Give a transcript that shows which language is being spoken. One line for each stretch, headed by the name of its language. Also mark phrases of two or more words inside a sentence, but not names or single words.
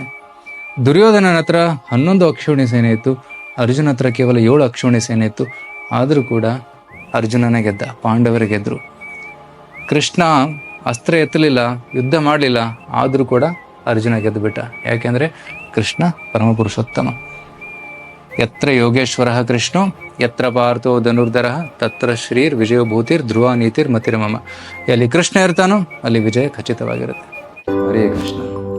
Kannada: ದುರ್ಯೋಧನನ ಹತ್ರ 11 ಅಕ್ಷೋಣಿ ಸೇನೆ ಇತ್ತು, ಅರ್ಜುನ ಹತ್ರ ಕೇವಲ 7 ಅಕ್ಷೋಣಿ ಸೇನೆ ಇತ್ತು. ಆದರೂ ಕೂಡ ಅರ್ಜುನನ ಗೆದ್ದ, ಪಾಂಡವರು ಗೆದ್ರು. ಕೃಷ್ಣ ಅಸ್ತ್ರ ಎತ್ತಲಿಲ್ಲ, ಯುದ್ಧ ಮಾಡಲಿಲ್ಲ, ಆದರೂ ಕೂಡ ಅರ್ಜುನ ಗೆದ್ದು ಬಿಟ್ಟ. ಯಾಕೆಂದ್ರೆ ಕೃಷ್ಣ ಪರಮಪುರುಷೋತ್ತಮ.
Sanskrit: ಯತ್ರ ಯೋಗೇಶ್ವರ ಕೃಷ್ಣೋ ಯತ್ರ ಪಾರ್ಥೋ ಧನುರ್ಧರ ತತ್ರ ಶ್ರೀರ್ ವಿಜಯಭೂತಿರ್ ಧ್ರುವ ನೀತಿರ್ ಮತಿರ್ಮಮ.
Kannada: ಎಲ್ಲಿ ಕೃಷ್ಣ ಇರ್ತಾನೋ ಅಲ್ಲಿ ವಿಜಯ ಖಚಿತವಾಗಿರುತ್ತೆ. ಹರೇ ಕೃಷ್ಣ.